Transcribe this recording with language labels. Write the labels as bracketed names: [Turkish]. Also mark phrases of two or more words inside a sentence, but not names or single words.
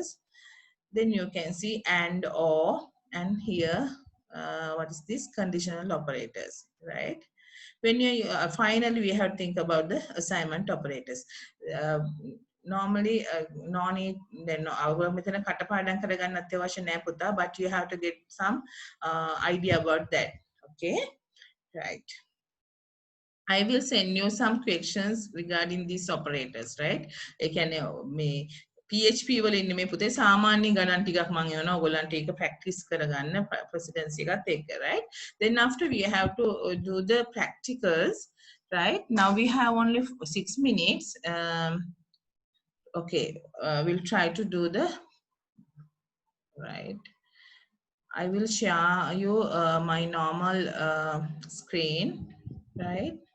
[English] Then you can see and or, and here what is this? Conditional operators, right? When you finally we have to think about the assignment operators. normally no need then our [Sinhala] මෙතන කටපාඩම් කරගන්න අත්‍යවශ්‍ය නැහැ පුතා, [English] but you have to get some idea about that. Okay, right. I will send you some questions regarding these operators, right? [Sinhala] ඒ කියන්නේ මේ PHP වල ඉන්නේ මේ පුතේ සාමාන්‍ය ගණන් ටිකක් මම එවනවා ඔයගොල්ලන්ට ඒක ප්‍රැක්ටිස් කරගන්න ප්‍රෙසිඩෙන්සි එකත් එක්ක, [English] right? Then after we have to do the practicals, right? Now we have only 6 minutes. Okay, we'll try to do the right. I will share you my normal screen, right?